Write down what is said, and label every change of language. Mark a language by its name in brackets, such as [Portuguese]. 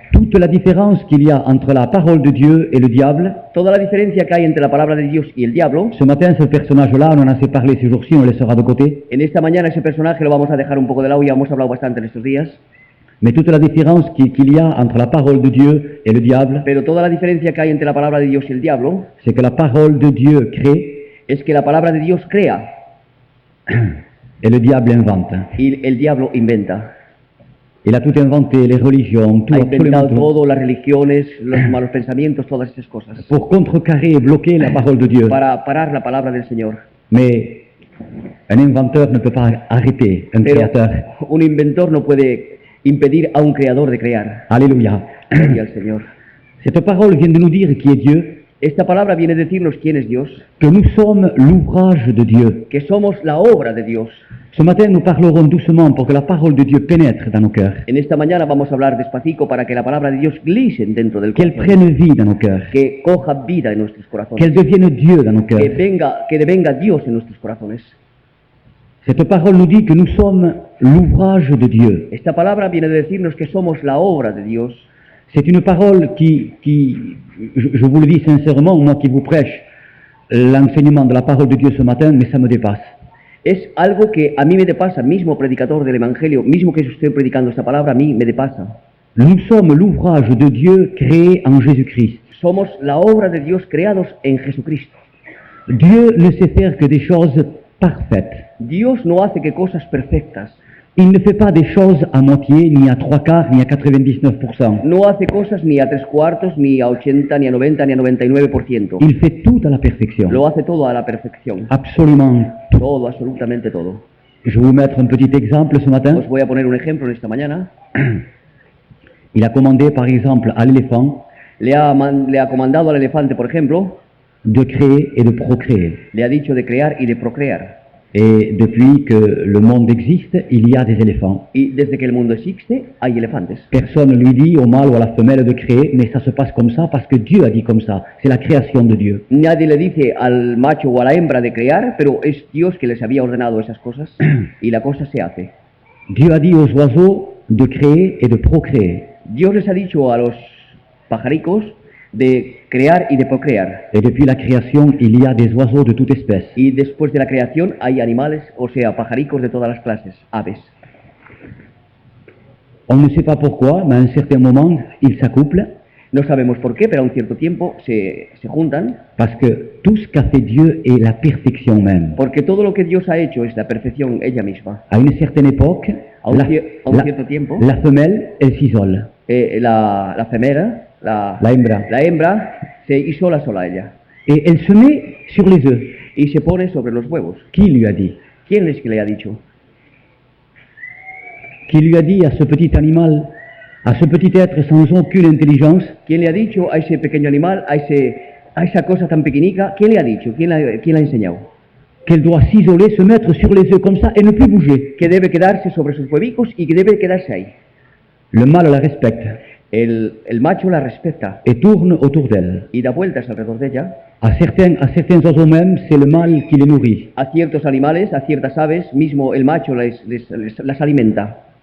[French] Toute la différence qu'il y a entre la parole de Dieu et le diable, [Spanish] Toda la diferencia que hay entre la palabra de Dios y el diablo, [French] ce matin, ce personnage-là, on en a assez parlé ces jours-ci, on le laissera de côté. [Spanish] en esta mañana ese personaje lo vamos a dejar un poco de lado, ya hemos hablado bastante en estos días, [French] Mais toute la différence qu'il y a entre la parole de Dieu et le diable, [Spanish] pero toda la diferencia que hay entre la palabra de Dios y el diablo [French] c'est que la parole de Dieu crée [Spanish] es que la palabra de Dios crea [French] et le diable invente. [Spanish] y el diablo inventa. [French] Il a tout inventé, les religions, tout, [Spanish] Ha [French] absolument [Spanish] inventado [French] tout, [Spanish] todo, las religiones, los malos pensamientos, todas estas cosas, [French] pour contrecarrer et bloquer la parole de Dieu. [Spanish] para parar la palabra del Señor. [French] Mais un inventeur ne peut pas arrêter un [Spanish] Pero [French] créateur. [Spanish] un inventor no puede impedir a un creador de crear. [French] Alléluia. [Spanish] Gloria al Señor. [French] Cette parole vient de nous dire qui est Dieu, [Spanish] Esta palabra viene a decirnos quién es Dios, [French] que nous sommes l'ouvrage de Dieu. [Spanish] que somos la obra de Dios. [French] Ce matin, nous parlerons doucement pour que la parole de Dieu pénètre dans nos cœurs, [Spanish] En esta mañana vamos a hablar despacito para que la palabra de Dios glisse dentro del [French] qu'elle [Spanish] corazón, [French] prenne vie dans nos cœurs, [Spanish] que coja vida en nuestros corazones, [French] qu'elle devienne Dieu dans nos [Spanish] que [French] cœurs. [Spanish] devenga Dios en nuestros corazones. [French] Cette parole nous dit que nous sommes l'ouvrage de Dieu. [Spanish] Esta palabra viene de decirnos que somos la obra de Dios. [French] C'est une parole je vous le dis sincèrement, moi qui vous prêche l'enseignement de la parole de Dieu ce matin, mais ça me dépasse. [Spanish] Es algo que a mí me depasa, mismo predicador del Evangelio, mismo que estoy predicando esta palabra, a mí me depasa. [French] Nous sommes l'ouvrage de Dieu créé en Jésus-Christ. [Spanish] Somos la obra de Dios creados en Jesucristo. [French] Dieu ne sait faire que des choses parfaites. [Spanish] Dios no hace que cosas perfectas. [French] Il ne fait pas des choses à moitié, ni à 3/4, ni à 99%. [Spanish] No hace cosas ni a 3/4, ni a 80, ni a 90, ni a 99%. [French] Il fait tout à la perfection. [Spanish] Lo hace todo a la perfección. [French] Absolument tout. [Spanish] Todo, absolutamente todo. [French] Je vais vous mettre un petit exemple ce matin. [Spanish] Os voy a poner un ejemplo en esta mañana. [French] Il a commandé par exemple à l'éléphant [Spanish] Le ha comandado al elefante, por ejemplo, [French] de créer et de procréer. [Spanish] le ha dicho de crear y de procrear. [French] Et depuis que le monde existe, il y a des éléphants. [Spanish] Y desde que el mundo existe, hay elefantes. [French] Personne ne lui dit au mâle ou à la femelle de créer, mais ça se passe comme ça parce que Dieu a dit comme ça. C'est la création de Dieu. [Spanish] Nadie le dice al macho o a la hembra de crear, pero es Dios que les había ordenado esas cosas y la cosa se hace. [French] Dieu a dit aux oiseaux de créer et de procréer. [Spanish] Dios les ha dicho a los pajaricos de crear y de procrear. [French] Et depuis la création, il y a des oiseaux de toute espèce. [Spanish] Y después de la creación hay animales, o sea, pajaricos de todas las clases, aves. [French] On ne sait pas pourquoi, mais à un certain moment, ils s'accouplent [Spanish] No sabemos por qué, pero a un cierto tiempo se juntan, [French] parce que tout ce qu'a fait Dieu est la perfection même. [Spanish] porque todo lo que Dios ha hecho es la perfección ella misma. [French] À une certaine époque, [Spanish] A un cierto tiempo, [French] la femelle, elle s'isole. [Spanish] la femera, La hembra. la hembra se isola sola ella [French] Et elle se met sur les œufs. [Spanish] y se pone sobre los huevos. [French] Qui lui a dit? [Spanish] ¿Quién es que le ha dicho? [French] Qui lui a dit à ce petit animal, à ce petit être sans aucune intelligence, [Spanish] ¿Quién le ha dicho a ese pequeño animal, a esa cosa tan pequeñica? ¿Quién le ha dicho? ¿Quién la ha enseñado? [French] qu'elle doit s'isoler, se mettre sur les œufs comme ça et ne plus bouger? [Spanish] Que debe quedarse sobre sus huevicos y que debe quedarse ahí. [French] Le mâle la respecte [Spanish] El macho la respeta [French] et tourne autour d'elle. [Spanish] y da vueltas alrededor de ella. [French] À certains oiseaux même, c'est le mâle qui les nourrit. [Spanish] A ciertos animales, a ciertas aves, mismo el macho las alimenta.